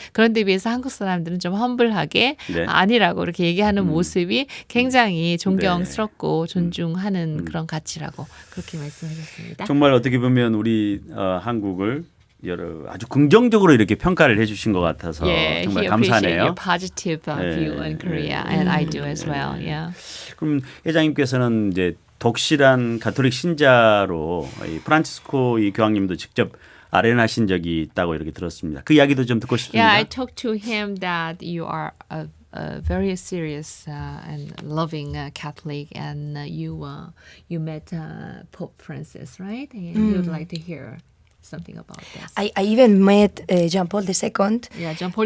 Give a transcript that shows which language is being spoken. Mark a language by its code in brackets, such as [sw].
[ko] 그런데 비해서 한국 사람들은 좀 험블하게 아니라고 이렇게 얘기하는 모습이 굉장히 존경스럽고 존중하는 그런 가치라고 그렇게 말씀하셨습니다. 정말 어떻게 보면 우리 한국을 아주 긍정적으로 이렇게 평가를 해주신 것 같아서 정말 감사하네요. [en] Your positive view on Korea, and I do as well. Yeah. [ko] 그럼 회장님께서는 이제 독실한 가톨릭 신자로 이 프란치스코 이 교황님도 직접 아련하신 적이 있다고 이렇게 들었습니다. 그 이야기도 좀 듣고 싶습니다. [en] Yeah, I talked to him that you are a very serious and loving Catholic, and you met Pope Francis, right? And he would like to hear something about this. I even met John Paul II John Paul